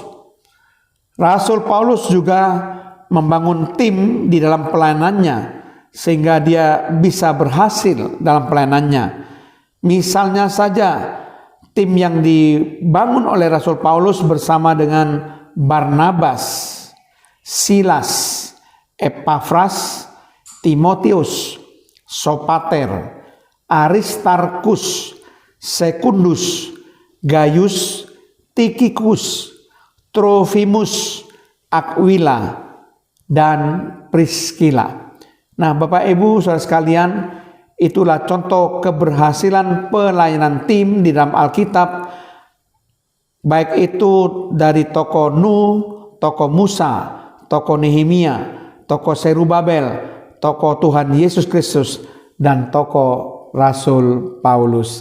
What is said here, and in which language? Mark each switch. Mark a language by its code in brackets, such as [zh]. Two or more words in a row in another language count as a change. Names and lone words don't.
[id] Rasul Paulus juga membangun tim di dalam pelayanannya sehingga dia bisa berhasil dalam pelayanannya. Misalnya saja tim yang dibangun oleh Rasul Paulus bersama dengan Barnabas, Silas, Epafras, Timotius, Sopater, Aristarkus, Sekundus, Gaius, Tikikus, Trofimus, Aquila, dan Priskila. Nah, Bapak Ibu saudara sekalian, itulah contoh keberhasilan pelayanan tim di dalam Alkitab, baik itu dari tokoh Nuh, tokoh Musa, tokoh Nehemia, tokoh Zerubabel, tokoh Tuhan Yesus Kristus, dan tokoh Rasul Paulus.